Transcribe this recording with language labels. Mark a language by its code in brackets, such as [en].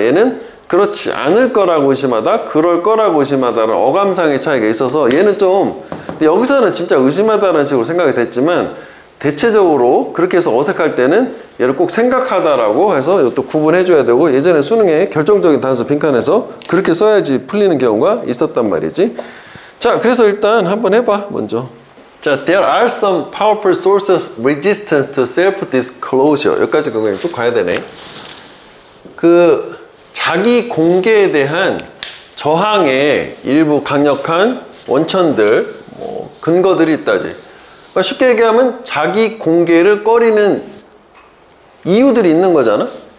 [ko] 얘는 그렇지 않을 거라고 의심하다, 그럴 거라고 의심하다는 어감상의 차이가 있어서 얘는 좀 근데 여기서는 진짜 의심하다는 식으로 생각이 됐지만 대체적으로 그렇게 해서 어색할 때는 얘를 꼭 생각하다라고 해서 이것도 구분해줘야 되고 예전에 수능에 결정적인 단수 빈칸에서 그렇게 써야지 풀리는 경우가 있었단 말이지. 자, 그래서 일단 한번 해봐 먼저. [en] 자, there are some powerful sources of resistance to self-disclosure. [ko] 여기까지 그냥 쭉 가야 되네. 그 자기 공개에 대한 저항의 일부 강력한 원천들, 뭐 근거들이 있다지. 그러니까 쉽게 얘기하면 자기 공개를 꺼리는 이유들이 있는 거잖아.